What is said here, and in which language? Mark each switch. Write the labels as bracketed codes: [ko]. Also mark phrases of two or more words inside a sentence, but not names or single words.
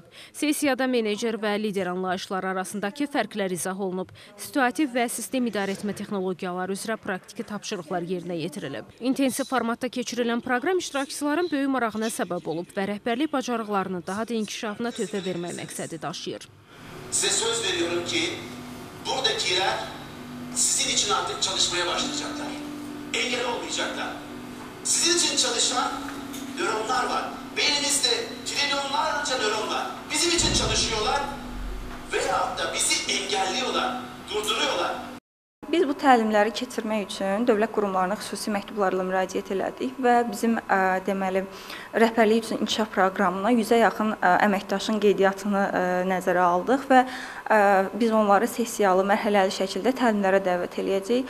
[az] Sessiyada menecer və lider anlayışları arasındakı fərqlər izah olunub, situativ və sistem idarə etmə texnologiyaları üzrə praktiki tapşırıqlar yerinə yetirilib. İntensiv formatda keçirilən proqram iştirakçıların böyük marağına səbəb olub və rəhbərlik bacarıqlarını daha da inkişafına töhfə vermək məqsədi daşıyır. [tr] Size söz veriyorum ki buradakiler sizin için artık çalışmaya başlayacaklar. Engel olmayacaklar. Sizin için çalışan nöronlar var. Beyninizde trilyonlarca nöron var. Bizim için çalışıyorlar veyahut da bizi engelliyorlar, durduruyorlar. [az] Biz bu təlimləri keçirmək üçün dövlət qurumlarına xüsusi məktublarla müraciət elədik və bizim deməli rəhbərlik üçün inkişaf proqramına 100-ə yaxın əməkdaşın qeydiyyatını nəzərə aldıq və biz onları sessiyalı, mərhələli şəkildə təlimlərə dəvət eləyəcəyik.